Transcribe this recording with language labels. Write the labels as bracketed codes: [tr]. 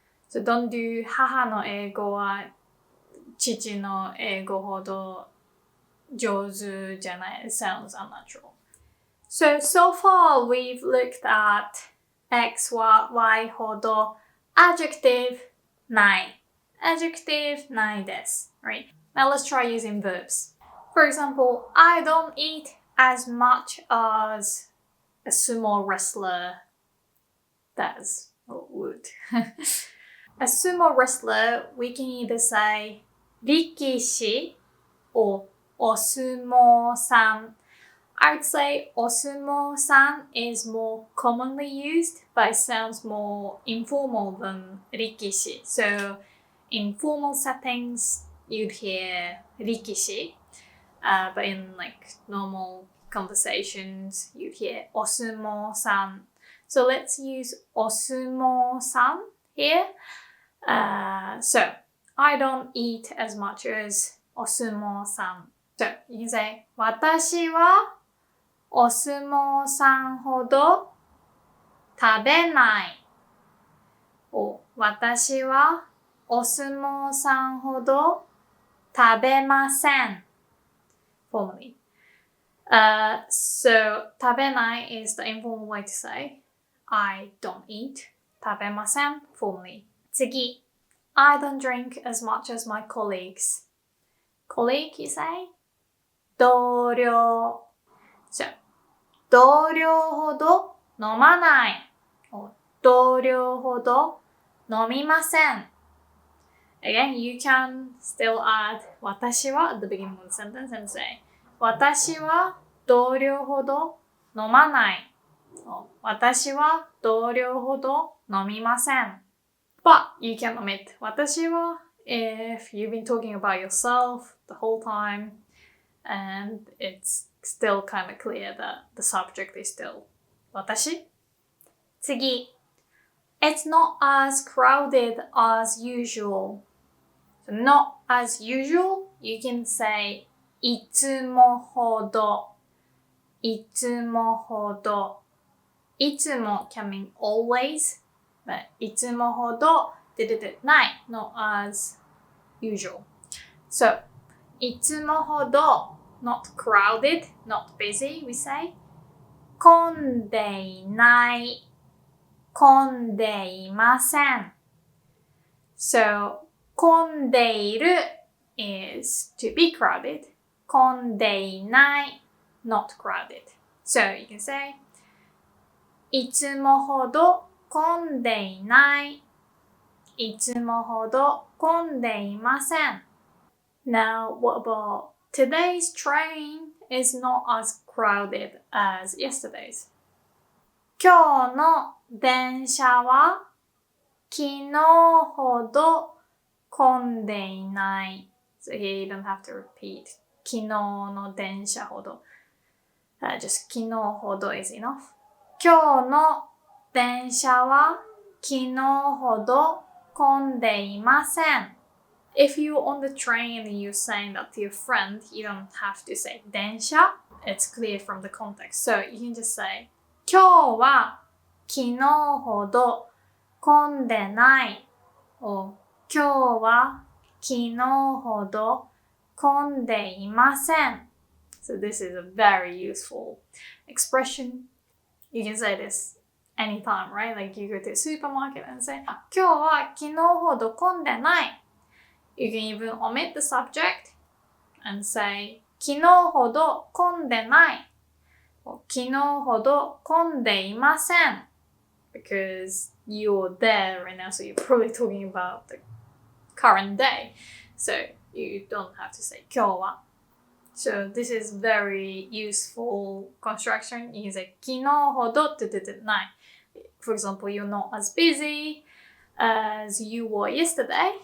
[en] So don't do [ja] 母の英語は父の英語ほど上手じゃない。 [en] It sounds unnatural. So far we've looked at X は Y ほど adjective ない。 [ja] Adjective ないです。 [en] Right? Now let's try using verbs. For example, I don't eat as much as a sumo wrestler does or would. A sumo wrestler, we can either say 力士 or お相撲さん. I would say お相撲さん is more commonly used, but it sounds more informal than 力士. So in formal settings, you'd hear 力士. But in like normal conversations, you'd hear お相撲さん. So let's use お相撲さん here. So I don't eat as much as お相撲さん. So you can say [ja] 私はお相撲さんほど食べない。 [en] or [ja] 私はお相撲さんほど食べません。 [en] Formally. So 食べない is the informal way to say I don't eat. [ja] 食べません formally. 次 [en] I don't drink as much as my colleagues. Colleague, you say? 同僚. So [ja] 同僚ほど飲まない。同僚ほど飲みません。 [en] Again, you can still add 私は at the beginning of the sentence and say [ja] 私は同僚ほど飲まない。私は同僚ほど飲みません。 [en] But you can omit 私は if you've been talking about yourself the whole time and it's still kind of clear that the subject is still 私。 [ja] 次。 [en] It's not as crowded as usual. So not as usual, you can say いつもほど。いつもほど。いつも can mean always, but いつもほどない not as usual. So いつもほど not crowded, not busy, we say [ja] 混んでいない混んでいません [en] So 混んでいる is to be crowded 混んでいない not crowded. So you can say [ja] いつもほど混んでいない。いつもほど混んでいません。 [en] Now, what about today's train is not as crowded as yesterday's. [ja] 今日の電車は昨日ほど混んでいない。 [en] So here you don't have to repeat 昨日の電車ほど。 Just 昨日ほど is enough. [ja] 今日の電車は昨日ほど混んでいません。 [en] If you're on the train and you're saying that to your friend, you don't have to say 電車. It's clear from the context. So you can just say [ja] 今日は昨日ほど混んでない。 or 今日は昨日ほど混んでいません。 [en] So this is a very useful expression. You can say this anytime, right? Like you go to a supermarket and say, [ja] 今日は昨日ほど混んでない。 [en] You can even omit the subject and say, [ja] 昨日ほど混んでない。昨日ほど混んでいません。 [en] Because you're there right now, so you're probably talking about the current day. So you don't have to say 今日は。 So this is very useful construction. You can say [ja] 昨日ほどない。 [en] For example, you're not as busy as you were yesterday.